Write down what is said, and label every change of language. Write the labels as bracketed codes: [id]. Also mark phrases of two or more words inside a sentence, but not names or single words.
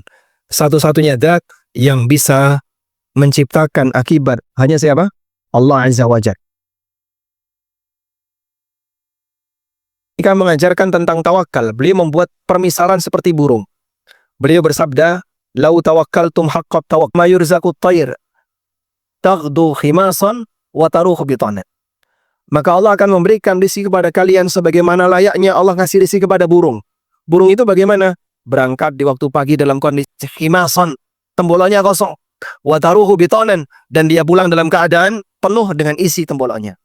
[id] Satu-satunya zat yang bisa menciptakan akibat hanya siapa? [ar] الله عز وجل. [id] Jika mengajarkan tentang tawakal, beliau membuat permisalan seperti burung. Beliau bersabda, [ar] "لو توكلتم حق التوكل ما يرزق الطير تغدو خماصا وتروح بطانا." [id] Maka Allah akan memberikan rezeki kepada kalian sebagaimana layaknya Allah ngasih rezeki kepada burung. Burung itu bagaimana? Berangkat di waktu pagi dalam kondisi khimasan, tembolonnya kosong. [ar] وتروح بطانا, [id] dan dia pulang dalam keadaan penuh dengan isi tembolonnya.